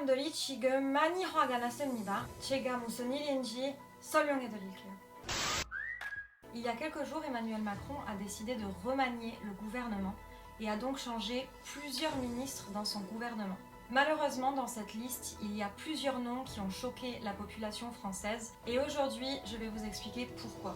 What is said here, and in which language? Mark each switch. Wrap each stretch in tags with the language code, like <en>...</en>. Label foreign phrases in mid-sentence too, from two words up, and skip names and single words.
<ko>지금 많이 화가 났습니다. 제가 무슨 일인지 설명해 드릴게요.</ko> <fr>Il y a quelques jours, Emmanuel Macron a décidé de remanier le gouvernement et a donc changé plusieurs ministres dans son gouvernement. Malheureusement, dans cette liste, il y a plusieurs noms qui ont choqué la population française et aujourd'hui, je vais vous expliquer pourquoi.</fr>